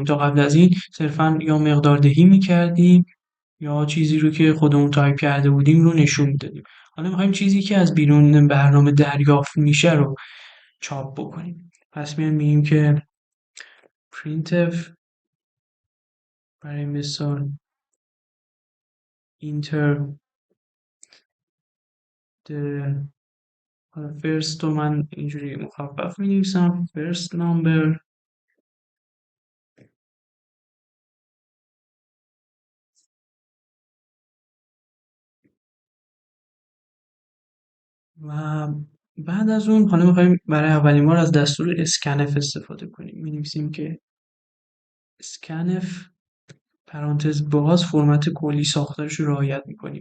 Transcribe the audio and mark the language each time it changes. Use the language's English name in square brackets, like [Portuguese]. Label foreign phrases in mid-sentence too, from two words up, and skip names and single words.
[Persian] تا قبل از این صرفا یا مقدار دهی میکردیم یا چیزی رو که خودمون تایپ کرده بودیم رو نشون میدادیم. حالا میخوایم چیزی که از بیرون برنامه دریافت میشه رو چاپ بکنیم. پس میگیم که printf برای مثال enter [English] the first [Persian] رو من اینجوری مخفف می نویسم [English] first number [Persian] و بعد از اون حالا میخوایم برای اولین بار از دستور scanf استفاده کنیم. می نویسیم که scanf پرانتز باز فرمت کلی ساختارش رو رعایت میکنیم.